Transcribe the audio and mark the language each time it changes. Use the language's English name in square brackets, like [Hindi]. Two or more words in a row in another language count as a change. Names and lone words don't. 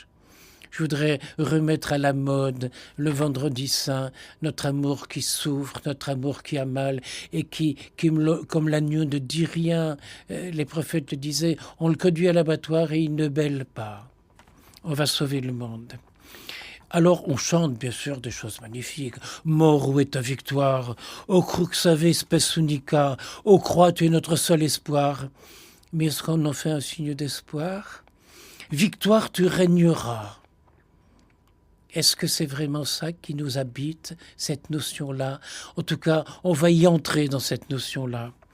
[French] Je voudrais remettre à la mode le vendredi saint, notre amour qui souffre, notre amour qui a mal et qui comme l'agneau ne dit rien. Les prophètes le disaient, on le conduit à l'abattoir et il ne bêle pas. On va sauver le monde. Alors on chante bien sûr des choses magnifiques. Mort, où est ta victoire? [Latin] Ô cruxave spes unica, [French] ô croix, tu es notre seul espoir. Mais est-ce qu'on en fait un signe d'espoir? Victoire, tu régneras. Est-ce que c'est vraiment ça qui nous habite, cette notion-là? En tout cas, on va y entrer dans cette notion-là.